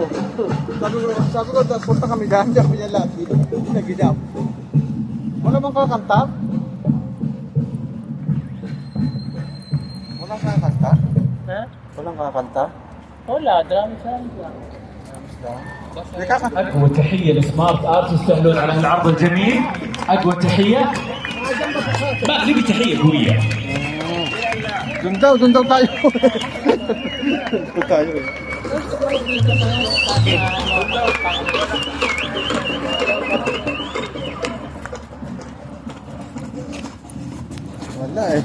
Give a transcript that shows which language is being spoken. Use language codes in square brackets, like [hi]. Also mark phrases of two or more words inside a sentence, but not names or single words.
[tl] Sabi ko, punta kami dyan. Sabi niya lahat. Hindi na ginap. Wala bang kakanta? Walang kakanta? Ha? Walang kakanta? Wala, [en] drama sound [tl] lang. May kakanta? [ar] أقوى تحية لسمارت آرت يستاهلون على هالعرض الجميل. أقوى تحية. ما نبي تحية قوية. [tl] Doon daw tayo. Doon tayo eh. Wala eh.